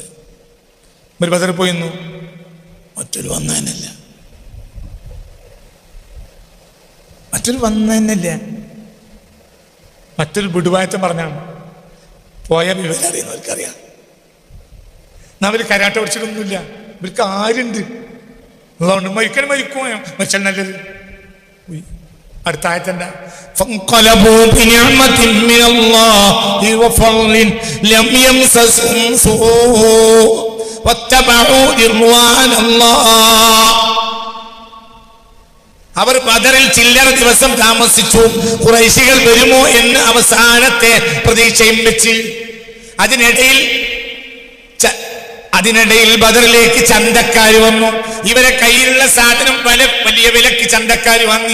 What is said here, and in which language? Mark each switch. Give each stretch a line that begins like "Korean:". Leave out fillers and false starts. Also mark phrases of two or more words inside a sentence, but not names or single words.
Malayalam: ഒരു ബദർ പോയിരുന്നു, മറ്റൊരു വന്നതന്നല്ല, മറ്റൊരു വന്നതന്നല്ല, മറ്റൊരു വിടുവായത്തം പറഞ്ഞാണ്. പോയ വിവരം അറിയുന്നവർക്കറിയാം. എന്നാൽ അവർ കരാട്ട പഠിച്ചിട്ടൊന്നുമില്ല. ഇവർക്ക് ആരുണ്ട്? അതുകൊണ്ട് മരിക്കണം, മരിക്കും മരിച്ചാൽ നല്ലത്. അടുത്ത ആയത്തണ്ട
Arabic: فانقلبوا بنعمة من الله وفضل لم يمسسهم سوء واتبعوا رضوان الله.
Malayalam: അവർ ബദറിൽ ചില്ലറ ദിവസം താമസിച്ചു. ഖുറൈശികൾ വരുമോ എന്ന് അവസാനത്തെ പ്രതീക്ഷയും വെച്ച് അതിനിടയിൽ ബദറിലേക്ക് ചന്തക്കാർ വന്നു. ഇവരെ കയ്യിലുള്ള സാധനം വലിയ വിലക്ക് ചന്തക്കാർ വാങ്ങി.